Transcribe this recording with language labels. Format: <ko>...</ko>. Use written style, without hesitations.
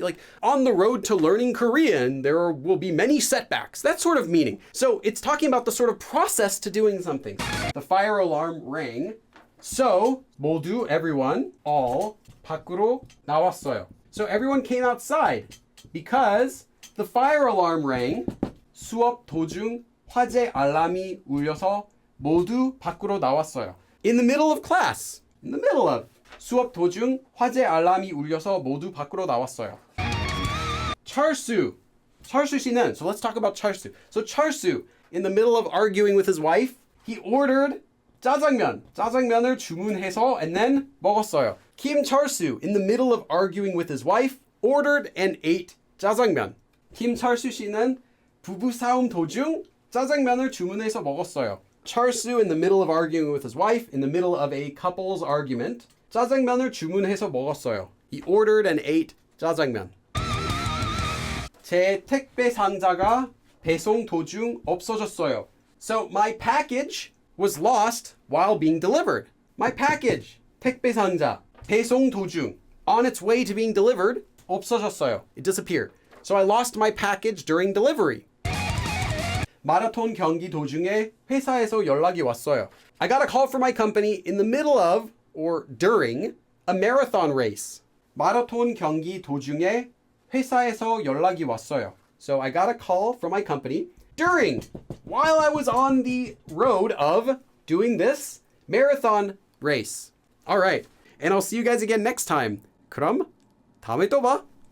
<en>Like on the road to learning Korean, there will be many setbacks, that sort of meaning. So it's talking about the sort of process to doing something. The fire alarm rang. So, 모두, everyone, all,</en> <ko>밖으로 나왔어요.</ko> <en>So everyone came outside because the fire alarm rang.</en> <ko>수업 도중 화재 알람이 울려서 모두 밖으로 나왔어요.</ko> <en>In the middle of class. In the middle of.</en> <ko>수업 도중 화재 알람이 울려서 모두 밖으로 나왔어요. 철수.</ko> <en>철수 씨는, so let's talk about 철수. So 철수, in the middle of arguing with his wife, he ordered 짜장면.</en> <ko>짜장면을 주문해서</ko> <en>and then</en> <ko>먹었어요.</ko> <en>김철수, in the middle of arguing with his wife, ordered and ate 짜장면.</en> <ko>김철수 씨는 부부싸움 도중 짜장면을 주문해서 먹었어요.</ko> <en>철수, in the middle of arguing with his wife, in the middle of a couple's argument,</en> <ko>짜장면을 주문해서 먹었어요.</ko> <en>He ordered and ate 짜장면.</en> <ko>제 택배 상자가 배송 도중 없어졌어요.</ko> <en>So my package was lost while being delivered. My package,</en> <ko>택배 상자, 배송 도중,</ko> <en>on its way to being delivered,</en> <ko>없어졌어요.</ko> <en>It disappeared. So I lost my package during delivery.</en> <ko>마라톤 경기 도중에 회사에서 연락이 왔어요.</ko> <en>I got a call from my company in the middle of or during a marathon race.</en> <ko>마라톤 경기 도중에 회사에서 연락이 왔어요.</ko> <en>So I got a call from my company during, while I was on the road of doing this marathon race. All right. And I'll see you guys again next time.</en> <ko>그럼 다음에 또 봐.</ko>